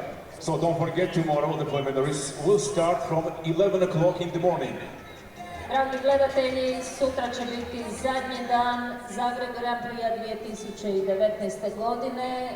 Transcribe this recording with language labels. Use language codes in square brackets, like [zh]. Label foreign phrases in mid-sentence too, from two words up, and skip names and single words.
[en] So don't forget, tomorrow the preliminaries will start from 11 o'clock in the morning. [hr] Dragi gledatelji, sutra će biti zadnji dan Zagreb Grand-Prix 2019. godine.